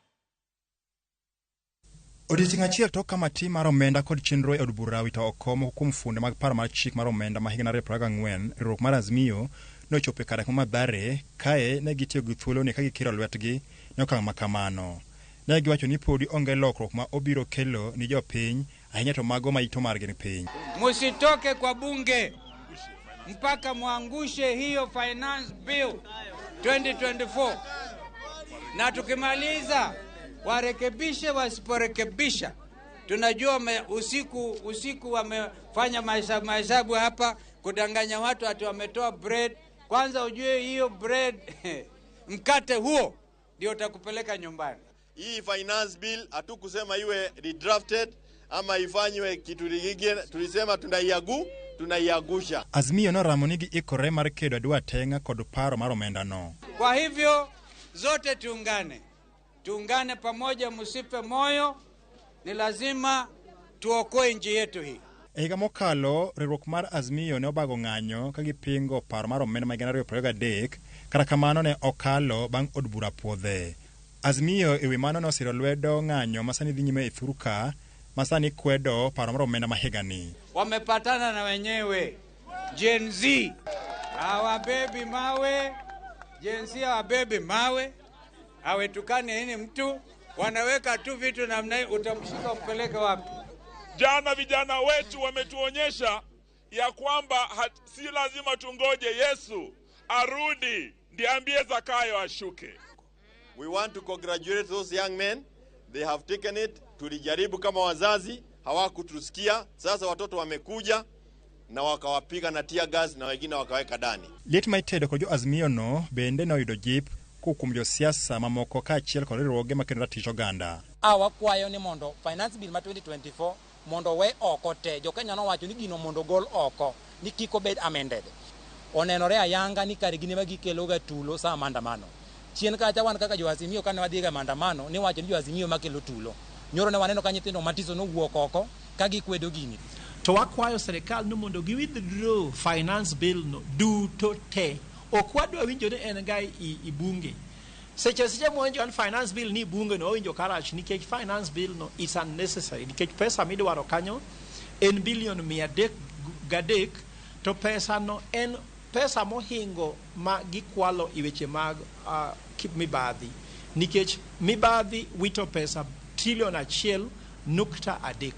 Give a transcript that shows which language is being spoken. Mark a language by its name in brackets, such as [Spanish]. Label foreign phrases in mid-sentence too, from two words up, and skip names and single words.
[Luo (Kenya and Tanzania)] Odiochieng' achiel tok kamati mar omenda kod chenro e od bura wito oko moko kuom funde mag paro mar chik mar omenda ma higa 2024 riwruok mar Azimio nochopo kare kuma Mathare kae ne gitiyo gi thuolo ni ka gikiro lwetgi ne okang' makamano. Ne giwacho ni podi onge lokruok ma obiro kelo ni jopiny ahinya to mago ma ito margi ni piny. [Swahili] Musitoke kwa bunge mpaka muangushe hiyo [English] finance bill [Swahili] 2024 na tukimaliza warekebishe wasiporekebisha. Tunajua usiku wamefanya mahesabu hapa kudanganya watu ati wametoa bread. Kwanza ujue hiyo bread mkate huo ndio utakupeleka nyumbani. Hii [English] finance bill [Swahili] hatukusema iwe redrafted ama ifanywe kitu kingine, tulisema tunaiagusha. [Luo (Kenya and Tanzania)] Azimio no ramonigi ikore mar kedo adwa tenga kod paro mar omenda no. [Swahili] Kwa hivyo zote tuungane pamoja, msipe moyo, ni lazima tuokoe nchi yetu hii. [Luo (Kenya and Tanzania)] E higa mokalo riwruok mar Azimio ne obago ng'anyo ka gipingo paro mar omenda ma higa 2023 kata kamano ne okalo bang' od bura puodhe. Azimio ewi mano nosiro lwedo ng'anyo masani dhi nyime e Thuruka masani kwedo paro mar omenda ma higa ni. [Swahili] Wamepatana na wenyewe Gen Z hawabebi mawe, Gen Z hawabebi mawe, hawetukane hini mtu, wanaweka tu vitu namna hii, utamshika umpeleke wapi? Jana vijana wetu wametuonyesha ya kwamba si lazima tungoje Yesu arudi ndiambie Zakayo ashuke. [English] We want to congratulate those young men. They have taken it. [Swahili] Tulijaribu kama wazazi, hawakutusikia. Sasa watoto wamekuja na wakawapiga na [English] tear gas [Swahili] na wengine wakaweka ndani. [Luo (Kenya and Tanzania)] Liet maitedo kod jo Azimio no bende noyudo jip kuom josiasa mamoko ka achiel kod riwruoge makendo ratich oganda. Wakwayo ni mondo [English] finance bill [Luo (Kenya and Tanzania)] ma 2024 mondo we oko te. Jokenya nowacho ni gino mondo gol oko ni kik obed amended. Onenore ayanga ni kare gine magikelo ga tulo sa maandamano. Chien kacha wan kaka jo Azimio kane wadhi ga maandamano ni wacho ni jo Azimio makelo tulo. Nyoro ne waneno ka nyithindo matiso no wuok oko ka gikwedo gini. To wakwayo serikal no mondo gi [English] withdraw finance bill [Luo (Kenya and Tanzania)] no duto te. Okwadwa winjo ni en ga i bunge. Seche monjo an [English] finance bill [Luo (Kenya and Tanzania)] ni bunge no winjo karach nikech [English] finance bill [Luo (Kenya and Tanzania)] no [English] is unnecessary [Luo (Kenya and Tanzania)] nikech pesa midwaro kanyo en bilion 300 to pesa no en pesa mohingo ma gikwalo i weche mag mibadhi nikech mibadhi wito pesa trilion 1.3.